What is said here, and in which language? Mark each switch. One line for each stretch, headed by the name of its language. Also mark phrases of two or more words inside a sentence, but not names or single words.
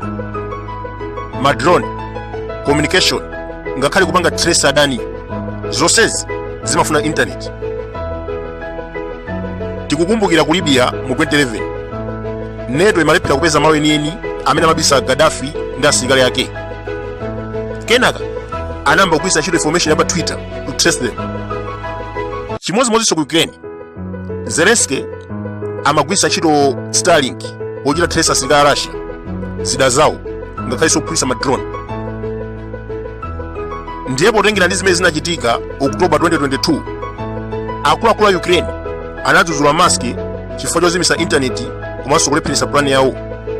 Nyanja: Madrone, communication, ngakhale kupanga trace adani, zonsezi zimafuna internet. Tikukumbukira ku Libya mu 2011, NATO imalephera kupeza malo enieni amene amabisa Gaddafi ndi asilikali ake. Kenaka anayamba kugwiritsa ntchito information ya pa Twitter
English: to trace them.
Nyanja: Chimodzimodzinso ku Ukraine, Zelensiky amagwiritsa ntchito Starlink pochita trace asilikali a Russia, zida zawo ngakhalenso kuphulitsa madrone. Ndiye potengera ndi zimene zinachitika October 2022, akuluakulu a Ukraine anadzudzula Musk chifukwa chozimisa internet komanso kulepheretsa plani yawo.